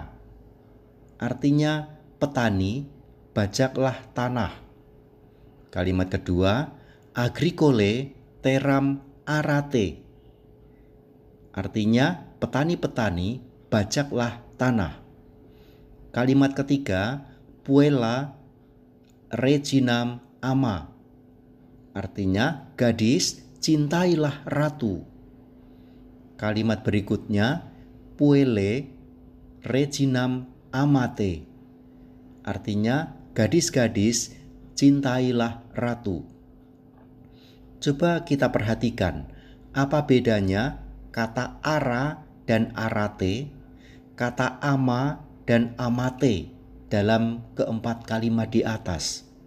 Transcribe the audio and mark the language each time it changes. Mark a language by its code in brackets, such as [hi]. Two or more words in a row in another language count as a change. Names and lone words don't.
[id] Artinya petani, bajaklah tanah. Kalimat kedua, [la] agricole teram arate. [id] Artinya petani-petani, bajaklah tanah. Kalimat ketiga, [la] puella reginam ama. [id] Artinya gadis, cintailah ratu. Kalimat berikutnya, [la] puelle reginam amate. [id] Artinya gadis-gadis, cintailah ratu. Coba kita perhatikan, apa bedanya kata ara dan arate, kata ama dan amate dalam keempat kalimat di atas.